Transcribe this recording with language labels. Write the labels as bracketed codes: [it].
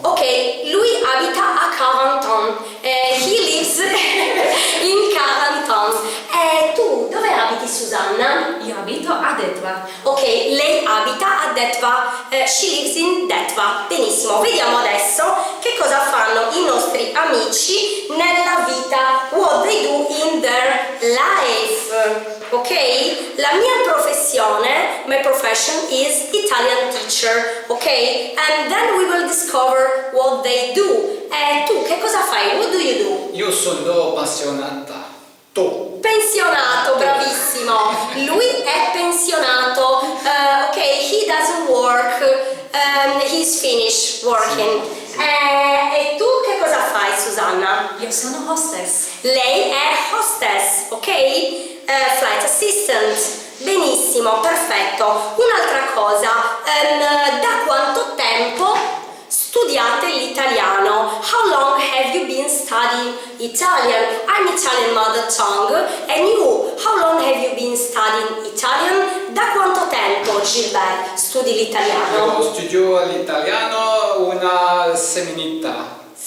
[it] Ok, lui abita a 40 ans. [en] He lives in 40 ans. [it] Tu dove abiti Susanna? Io abito a Detva. Ok, lei abita a Detva. [en] She lives in Detva. [it] Benissimo, vediamo adesso che cosa fanno i nostri amici nella vita. [en] What they do in their life. Ok? [it] La mia professione, [en] my profession is Italian teacher, ok? And then we will discover what they do. [it] Tu che cosa fai? [en] What do you do? [it] Io sono pensionata. Tu. Pensionato, bravissimo. Lui è pensionato. [en] Ok, he doesn't work. He's finished working. [it] E tu che cosa fai, Susanna? Io sono hostess. Lei è hostess, ok? [en] Flight assistant. [it] Benissimo, perfetto. Un'altra cosa, da quanto tempo studiate l'italiano? [en] How long have you been studying Italian? I'm Italian mother tongue, and you, how long have you been studying Italian? [it] Da quanto tempo, Gilbert, studi l'italiano? Io studio l'italiano una settimana.